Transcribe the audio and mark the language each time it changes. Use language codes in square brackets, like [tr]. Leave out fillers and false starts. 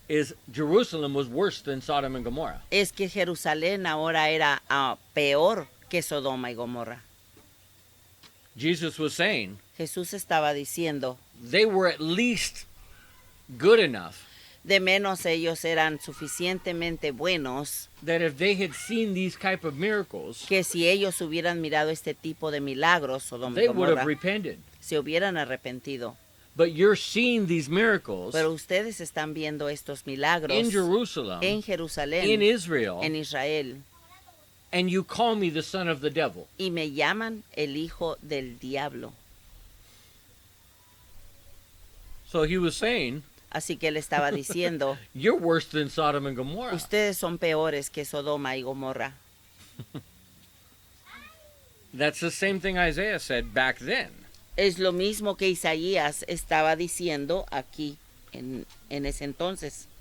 [en] is Jerusalem was worse than Sodom and Gomorrah. [es] es que Jerusalén ahora era peor que Sodoma y Gomorra. [en] Jesus was saying [es] Jesús estaba diciendo, [en] they were at least good enough [es] de menos ellos eran suficientemente buenos [en] that if they had seen these type of miracles, [es] que si ellos hubieran mirado este tipo de milagros, Sodoma y [en] they would [es] Gomorra, [en] have repented. [es] se hubieran arrepentido. [en] But you're seeing these miracles [es] Pero ustedes están viendo estos milagros [en] in Jerusalem, [es] en Jerusalén, [en] in Israel, [es] en Israel, [en] and you call me the son of the devil. [es] y me llaman el hijo del diablo. [en] So he was saying, [es] Así que él estaba diciendo, [en] you're worse than Sodom and Gomorrah. [es] ustedes son peores que Sodoma y Gomorra. [en] That's the same thing Isaiah said back then. [es] Es lo mismo que Isaías estaba diciendo aquí en ese entonces.